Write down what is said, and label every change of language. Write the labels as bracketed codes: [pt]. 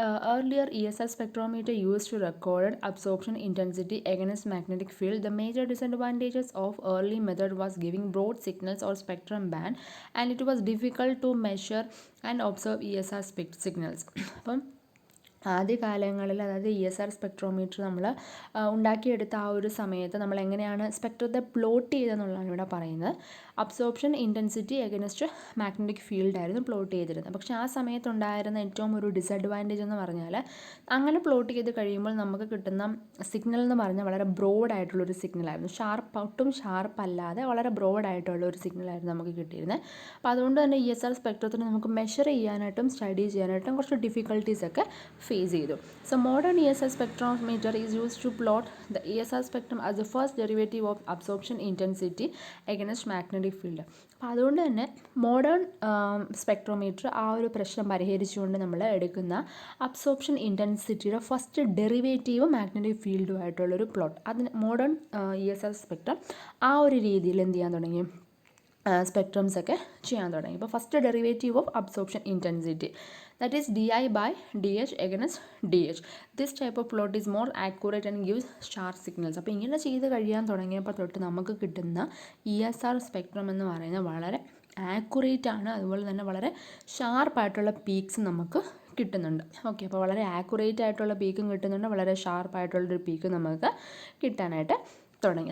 [en] Earlier ESR spectrometer used to record absorption intensity against magnetic field. The major disadvantages of early method was giving broad signals or spectrum band, and it was difficult to measure and observe ESR signals. [ml] അപ്പം ആദ്യ കാലങ്ങളിൽ, അതായത് ESR spectrometer നമ്മൾ ഉണ്ടാക്കിയെടുത്ത ആ ഒരു സമയത്ത് നമ്മൾ എങ്ങനെയാണ് സ്പെക്ട്രത്തെ പ്ലോട്ട് ചെയ്തതെന്നുള്ളതാണ് ഇവിടെ പറയുന്നത്. Absorption intensity against magnetic field ആയിരുന്നു പ്ലോട്ട് ചെയ്തിരുന്നത്. പക്ഷേ ആ സമയത്തുണ്ടായിരുന്ന ഏറ്റവും ഒരു ഡിസഡ്വാൻറ്റേജ് എന്ന് പറഞ്ഞാൽ, അങ്ങനെ പ്ലോട്ട് ചെയ്ത് കഴിയുമ്പോൾ നമുക്ക് കിട്ടുന്ന സിഗ്നൽ എന്ന് പറഞ്ഞാൽ വളരെ ബ്രോഡായിട്ടുള്ളൊരു സിഗ്നലായിരുന്നു. ഒട്ടും ഷാർപ്പല്ലാതെ വളരെ ബ്രോഡായിട്ടുള്ള ഒരു സിഗ്നലായിരുന്നു നമുക്ക് കിട്ടിയിരുന്നത്. അപ്പോൾ അതുകൊണ്ട് തന്നെ ESR സ്പെക്ട്രത്തിന് നമുക്ക് മെഷർ ചെയ്യാനായിട്ടും സ്റ്റഡി ചെയ്യാനായിട്ടും കുറച്ച് ഡിഫിക്കൽട്ടീസൊക്കെ ഫേസ് ചെയ്തു. [en] So modern ESR spectrometer is used to plot the ESR spectrum as the first derivative of absorption intensity against magnetic field. [ml] അപ്പോൾ അതുകൊണ്ട് തന്നെ മോഡേൺ സ്പെക്ട്രോമീറ്റർ ആ ഒരു പ്രശ്നം പരിഹരിച്ചുകൊണ്ട് നമ്മൾ എടുക്കുന്ന absorption ഇൻറ്റൻസിറ്റിയുടെ first derivative magnetic ഫീൽഡുമായിട്ടുള്ളൊരു plot, അതിന് മോഡേൺ ESR സ്പെക്ട്രം ആ ഒരു രീതിയിൽ എന്ത് ചെയ്യാൻ തുടങ്ങി, സ്പെക്ട്രംസ് ഒക്കെ ചെയ്യാൻ തുടങ്ങി. [en] ഇപ്പോൾ first derivative of absorption intensity, that is di by dh against dh. This type of plot is more accurate and gives sharp signals. [ml] അപ്പോൾ ഇങ്ങനെ ചെയ്ത് കഴിയാൻ തുടങ്ങിയപ്പോൾ തൊട്ട് നമുക്ക് കിട്ടുന്ന ESR സ്പെക്ട്രം എന്ന് പറയുന്നത് വളരെ ആക്യുറേറ്റ് ആണ്. അതുപോലെ തന്നെ വളരെ ഷാർപ്പായിട്ടുള്ള പീക്സ് നമുക്ക് കിട്ടുന്നുണ്ട്. ഓക്കെ, അപ്പോൾ വളരെ ആക്യുറേറ്റ് ആയിട്ടുള്ള പീക്കും കിട്ടുന്നുണ്ട്, വളരെ ഷാർപ്പായിട്ടുള്ളൊരു പീക്ക് നമുക്ക് കിട്ടാനായിട്ട് തുടങ്ങി.